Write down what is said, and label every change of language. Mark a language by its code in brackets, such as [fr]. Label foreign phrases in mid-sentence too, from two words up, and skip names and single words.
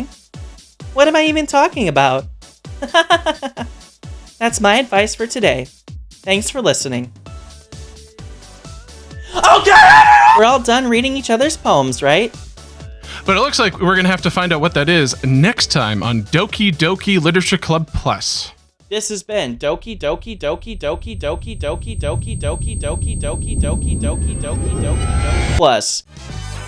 [en] What am I even talking about? That's my advice for today. Thanks for listening. Okay! We're all done reading each other's poems, right? But it looks like we're gonna have to find out what that is next time on Doki Doki Literature Club Plus. This has been Doki Doki Doki Doki Doki Doki Doki Doki Doki Doki Doki Doki Doki Doki Doki Plus.